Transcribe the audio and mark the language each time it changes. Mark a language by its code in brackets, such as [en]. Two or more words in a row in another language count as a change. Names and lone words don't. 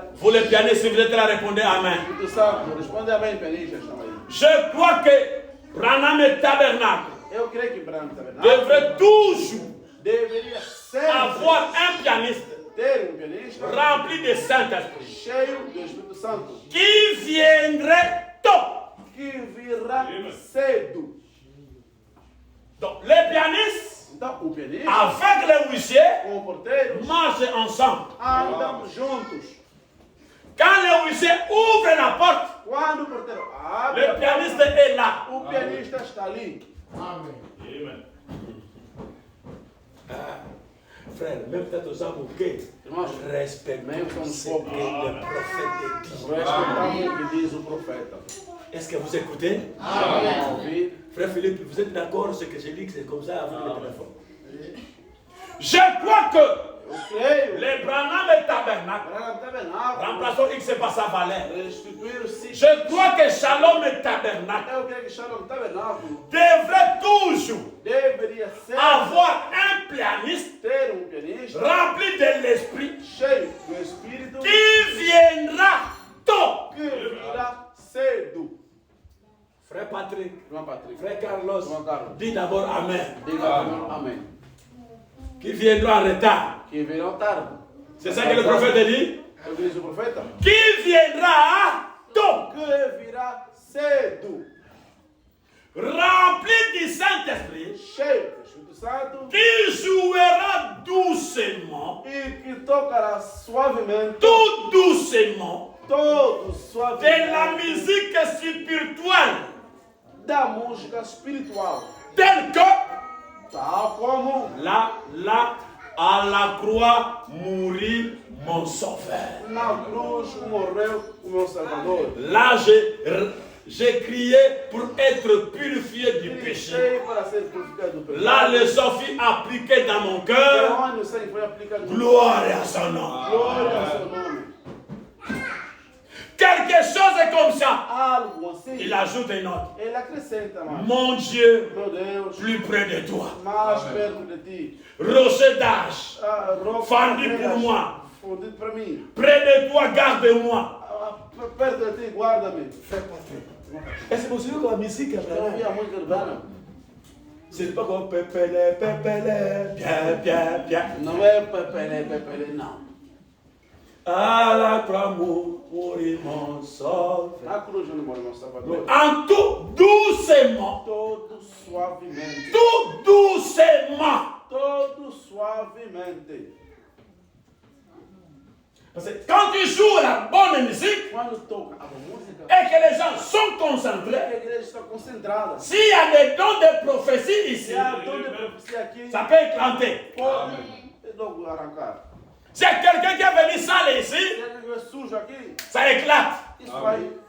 [fr] Vous les pianistes, si vous êtes là, répondez Amen. Je crois que Branham et Tabernacle devrait toujours avoir un pianiste rempli de Saint-Esprit qui viendrait tôt. Donc, les pianistes, avec les huissiers, marchent ensemble. [pt] Andam juntos. [fr] Quand les huissiers ouvrent la porte, [pt] Quando o porteiro abre, [fr] le pianiste est là. [pt] o pianista está ali. [fr] Amen. Frère, même peut-être aux hommes respectons ce que le prophète dit. [pt] Respeitamos o que diz o profeta. [fr] Est-ce que vous écoutez? [pt] Amém. [fr] Frère Philippe, vous êtes d'accord sur ce que j'ai dit, que c'est comme ça avec le téléphone? Je crois que les Branham et Tabernacle, remplaçons X par sa valeur. Je crois que Shalom et Tabernacle devrait toujours avoir un pianiste rempli de l'esprit qui viendra tôt. Frère Patrick, frère Carlos, dis d'abord Amen. [pt] Amém. [fr] Qui viendra en retard. [pt] Que virão tarde. [fr] C'est ça que le prophète dit? [pt] Diz o profeta. [fr] Qui viendra tôt. [pt] Que virá cedo. [fr] Rempli du Saint-Esprit. [pt] Cheio do Espírito Santo. [fr] Qui jouera doucement. [pt] E que tocará suavemente. [fr] Tout doucement. [pt] Todo suavemente. [fr] De la musique spirituelle. [pt] Da música espiritual. [fr] Tel que. [pt] Tal como. [fr] Là, à la croix, mourit mon sauveur. [pt] Na cruz morreu o meu Salvador. [fr] Là, j'ai crié pour être purifié du péché. Là, le sang fut appliqué dans mon cœur. Gloire à son nom. Quelque chose est comme ça. Il ajoute un autre. Mon Dieu, plus près de toi. Rocher d'âge, fendu pour moi. Près de toi, garde-moi. Est-ce que vous savez que la musique est c'est pas comme pépélé, bien. [pt] Non é pépélé, não. [fr] À la croix mourit mon sauveur. [pt] Na cruz não morreu meu Salvador. [fr] En tout doucement. [pt] Todo suavemente. [fr] Tout doucement. [pt] Todo suavemente. [fr] Parce que quand tu joues la bonne musique et que les gens sont concentrés, s'il y a des dons de prophétie ici, ça peut éclater. S'il y a quelqu'un qui est venu sale ici, ça éclate.